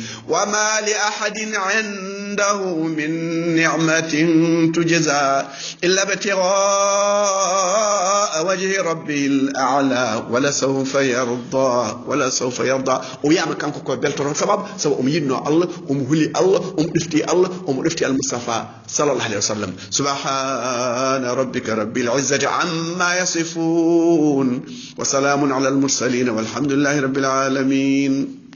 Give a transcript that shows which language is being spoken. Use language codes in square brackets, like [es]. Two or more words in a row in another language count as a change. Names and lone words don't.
[ar] وما لأحد عنده من نعمة تجزى إلا ابتغاء وجه ربه الأعلى ولسوف يرضى [ff] o yama kanko ko beltoto sababu omo yinno Allah omo huli Allah omo defti al Mustafa [ar] صلى الله عليه وسلم سبحان ربك رب العزة عما يصفون وسلام على المرسلين والحمد لله رب العالمين